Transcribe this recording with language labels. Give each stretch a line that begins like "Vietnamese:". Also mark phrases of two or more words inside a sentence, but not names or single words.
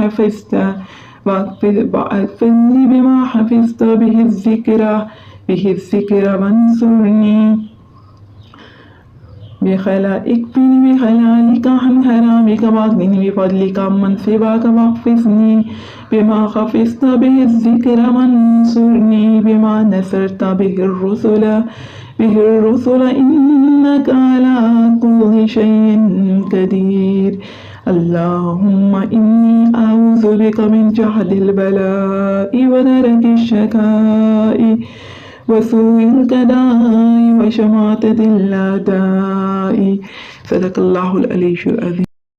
Arabic: حفظت به ذكره وانصرني اكفني بحلالك عن حرامك وأغنني بفضلك عمن سواك واحفظني بما حفظت به ذكره وانصرني بما نصرت به رسل إنك على كل شيء قدير اللهم إني أعوذ بك من جهد البلاء ودرك الشقاء وسوء القضاء وشماتة الأعداء. صدق الله العلي العظيم.